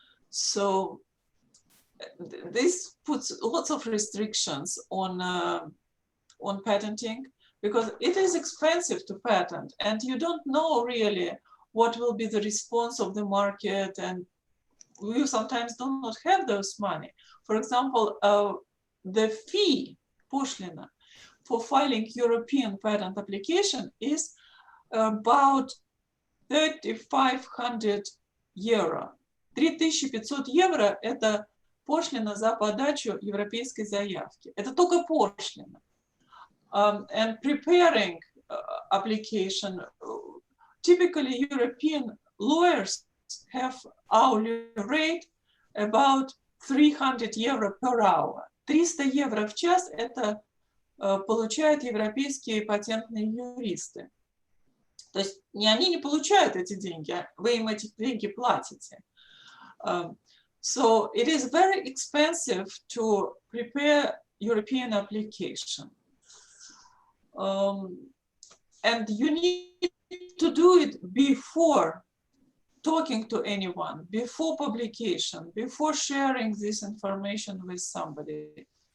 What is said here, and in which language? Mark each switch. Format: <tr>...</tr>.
<en>So this puts lots of restrictions on patenting, because it is expensive to patent, and you don't know really what will be the response of the market, and we sometimes do not have those money. For example, the fee, пошлина, for filing European patent application is about 3,500 euro.</en> <ru>3,500 евро – это пошлина за подачу европейской заявки. Это только пошлина.</ru> <en>And preparing application, typically European lawyers have hourly rate about 300 euro per hour.</en> <ru>300 евро в час – это получают европейские патентные юристы. То есть они не получают эти деньги, вы им эти деньги платите.</ru> <en>So it is very expensive to prepare European application. And you need to do it before talking to anyone, before publication, before sharing this information with somebody.</en>